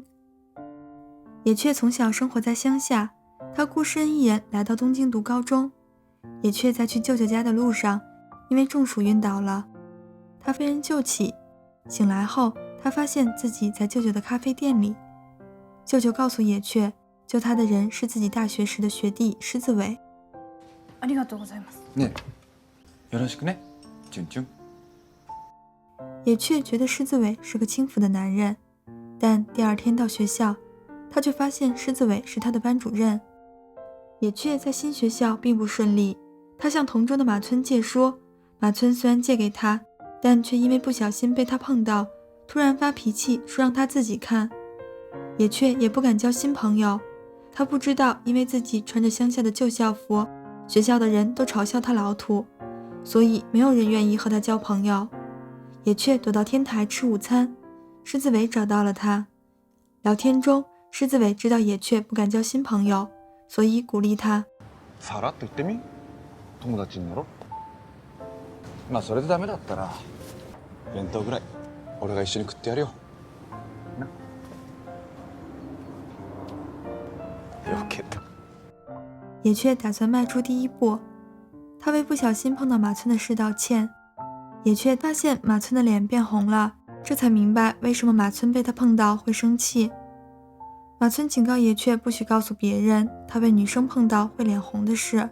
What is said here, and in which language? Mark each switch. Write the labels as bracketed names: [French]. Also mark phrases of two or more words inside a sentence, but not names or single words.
[Chinese] 野雀从小生活在乡下，他孤身一人来到东京读高中。野雀在去舅舅家的路上，因为中暑晕倒了，他被人救起。醒来后，他发现自己在舅舅的咖啡店里。舅舅告诉野雀，救他的人是自己大学时的学弟狮子尾。 [Japanese] ありがとうございます。ねえ、よろしくね、チュンチュン。 [Chinese] 野雀觉得狮子尾是个轻浮的男人，但第二天到学校，他却发现狮子尾是他的班主任。野雀在新学校并不顺利，他向同桌的马村借书，马村虽然借给他，但却因为不小心被他碰到，突然发脾气说让他自己看。野雀也不敢交新朋友，他不知道因为自己穿着乡下的旧校服，学校的人都嘲笑他老土，所以没有人愿意和他交朋友。野雀躲到天台吃午餐，狮子尾找到了他。聊天中，狮子尾知道野雀不敢交新朋友，所以鼓励他。 [Japanese] さらっと言ってみ、友達になろ。まあそれでダメだったら、弁当ぐらい俺が一緒に食ってやるよ。な。よけた。 [Chinese] 野雀打算迈出第一步，他为不小心碰到马村的事道歉。野雀发现马村的脸变红了，这才明白为什么马村被他碰到会生气。马村警告野雀不许告诉别人他被女生碰到会脸红的事。